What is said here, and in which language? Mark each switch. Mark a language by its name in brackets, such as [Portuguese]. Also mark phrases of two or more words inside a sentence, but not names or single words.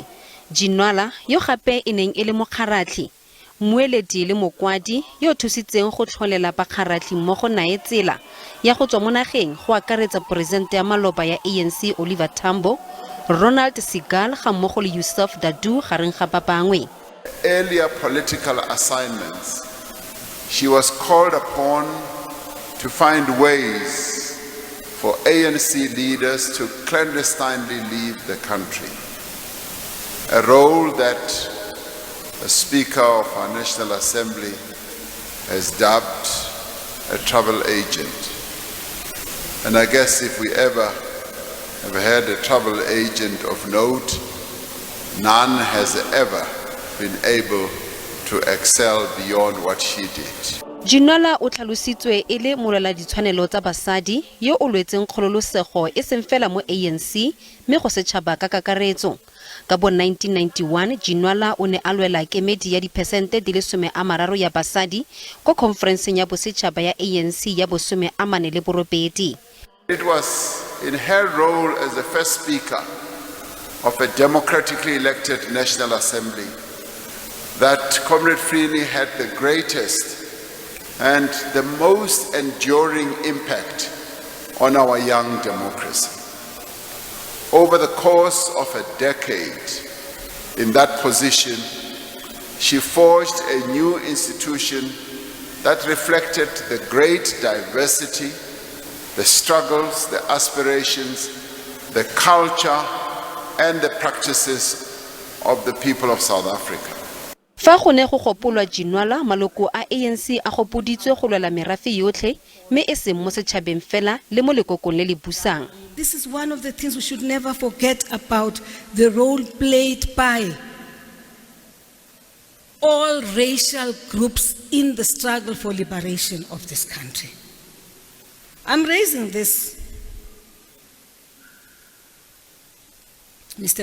[Tswana] Ginwala yo gape e neng e le mokgaratlhi, mmueledi le mokwadi yo thusitseng go tlholela bakgaratlhi mmogo nae tsela ya go tswa mo nageng go akaretsa Poresidente ya maloba ya ANC Oliver Tambo, Ronald Seagal ga mmogo le Yusuf Dadoo gareng ga ba bangwe. [English] Earlier political assignments, she was called upon to find ways for ANC leaders to clandestinely leave the country, a role that the Speaker of our National Assembly has dubbed a travel agent. And I guess if we ever have had a travel agent of note, none has ever been able to excel beyond what she did. [Tswana] Ginwala o tlalositswe e le molwela ditshwanelo tsa basadi yo o lwetseng kgololosego e seng fela mo ANC mme go setšhaba ka kakaretso. Ka bo 1991 Ginwala o ne a lwela kemedi ya diphesente di le 30 ya basadi ko conferenceng ya bosetšhaba ya ANC ya bo 48. [English] It was in her role as the first speaker of a democratically elected National Assembly that Comrade Frene had the greatest and the most enduring impact on our young democracy. Over the course of a decade in that position, she forged a new institution that reflected the great diversity, the struggles, the aspirations, the culture, and the practices of the people of South Africa. [Tswana] Fa go ne go gopolwa Ginwala, maloko a ANC a gopoditswe go lwela merafe yotlhe mme e seng mo setšhabeng fela le mo lekokong le le busang. [English] This is one of the things we should never forget about the role played by all racial groups in the struggle for liberation of this country. I'm raising this, Mr.